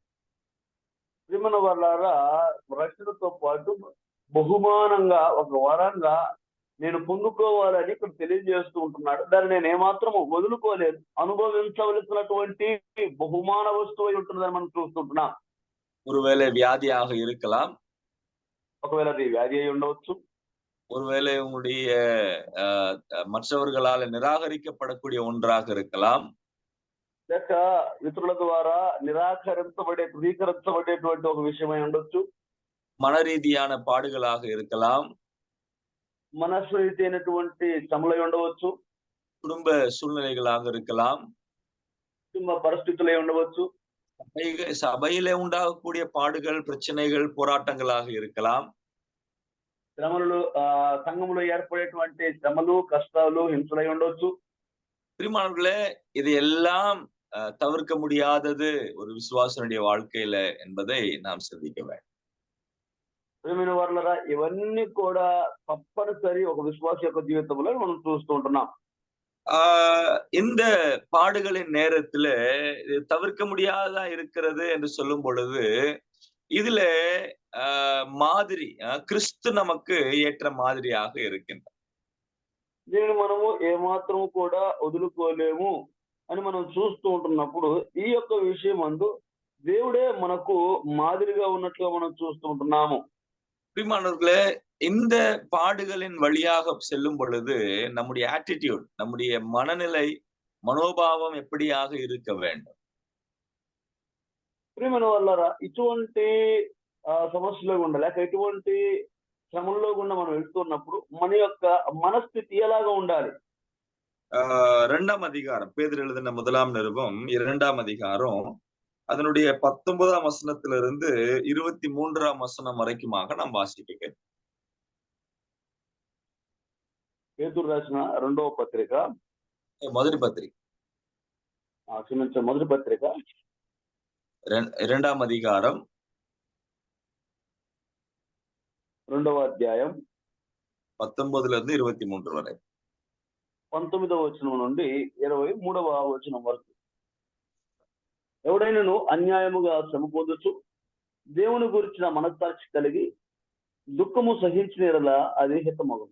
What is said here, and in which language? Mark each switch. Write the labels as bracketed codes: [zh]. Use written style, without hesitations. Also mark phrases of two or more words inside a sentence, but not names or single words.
[te] వాళ్ళారా రక్షణతో పాటు బహుమానంగా ఒక వరంగా నేను పొందుకోవాలని ఇక్కడ తెలియజేస్తూ ఉంటున్నాడు. దాన్ని నేను ఏమాత్రం వదులుకోలేదు, అనుభవించవలసినటువంటి బహుమాన వస్తువు అయి ఉంటుందని మనం చూస్తుంటున్నాం. [ta] ஒருவேளை வியாதியாக இருக்கலாம், [te] ఒకవేళ అది వ్యాధి అయి ఉండవచ్చు, [ta] ஒருவேளை உங்களுடைய மற்றவர்களால் நிராகரிக்கப்படக்கூடிய ஒன்றாக இருக்கலாம், [te] లేక ఇతరుల ద్వారా ధృవీకరించబడేటువంటి ఒక విషయమై ఉండొచ్చు, [ta] மன ரீதியான பாடுகளாக இருக்கலாம், [te] మనస్సురీతి అయినటువంటి శ్రమలై ఉండవచ్చు, [ta] குடும்ப சூழ்நிலைகளாக இருக்கலாம், [te] కుటుంబ పరిస్థితులై ఉండవచ్చు, [ta] சபையிலே உண்டாகக்கூடிய பாடுகள், பிரச்சனைகள், போராட்டங்களாக இருக்கலாம். [te] శ్రమలు సంఘంలో ఏర్పడేటువంటి శ్రమలు, కష్టాలు, హింసలై ఉండవచ్చు. [ta] பிரியமானவர்களே, இது எல்லாம் தவிர்க்க முடியாதது ஒரு விசுவாசனுடைய வாழ்க்கையில என்பதை நாம் சிந்திக்க வேண்டும். [te] ప్రియమైన వారలారా, ఇవన్నీ కూడా తప్పనిసరి ఒక విశ్వాస యొక్క జీవితంలో మనం చూస్తూ ఉంటున్నాం. [ta] இந்த பாடுகளின் நேரத்துல இது தவிர்க்க முடியாததா இருக்கிறது என்று சொல்லும் பொழுது இதுல மாதிரி கிறிஸ்து நமக்கு ஏற்ற மாதிரியாக இருக்கின்றார். [te] దీనిని మనము ఏమాత్రము కూడా వదులుకోలేము అని మనం చూస్తూ ఉంటున్నప్పుడు ఈ యొక్క విషయం అందు దేవుడే మనకు మాదిరిగా ఉన్నట్లుగా మనం చూస్తూ ఉంటున్నాము. [ta] பிரியமானவர்களே, இந்த பாடுகளின் வழியாக செல்லும் பொழுது நம்முடைய ஆட்டிடியூட், நம்முடைய மனநிலை, మనోభావం எப்படியாக இருக்க வேண்டும்? [te] ప్రియమైన వాళ్ళారా, ఇటువంటి సమస్యలో గుండా లేక ఇటువంటి శ్రమంలో గుండా మనం వెళ్తున్నప్పుడు మన యొక్క మనస్థితి ఎలాగా ఉండాలి? [ta] 2ஆம் அதிகாரம், பேதுரு எழுதின 1ஆம் நிருபம் 2ஆம் அதிகாரம் அதனுடைய 19ஆம் வசனத்திலிருந்து 23ஆம் வசனம் வரைக்குமாக நாம் வாசிக்க கேட்போம். [te] పేతురు రాసిన రెండవ పత్రిక, మొదటి పత్రిక, మొదటి పత్రిక [ta] 2ஆம் அதிகாரம் [te] 2వ అధ్యాయం [ta] 19 23 వரை, [te] 19వ వచనం నుండి 23వ వచనం వరకు. ఎవడైనను అన్యాయముగా శ్రమ పొందొచ్చు, దేవుని గురించిన మనస్సాక్షి కలిగి దుఃఖము సహించిన ఎడల అది హితమగును.